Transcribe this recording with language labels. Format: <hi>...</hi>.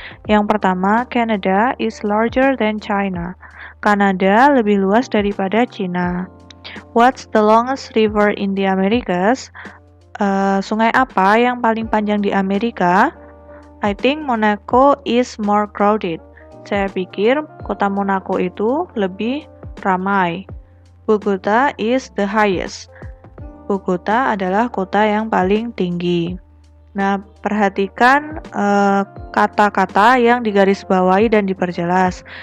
<id>Yang pertama,</id> <en>Canada is larger than China.</en> <id>Kanada lebih luas daripada China.</id> <en>What's the longest river in the Americas?</en> <id>Sungai apa yang paling panjang di Amerika?</id> <en>I think Monaco is more crowded.</en> <id>Saya pikir kota Monaco itu lebih ramai.</id> <en>Bogota is the highest.</en> <id>Bogota adalah kota yang paling tinggi. Nah, perhatikan kata-kata yang digarisbawahi dan diperjelas.</id>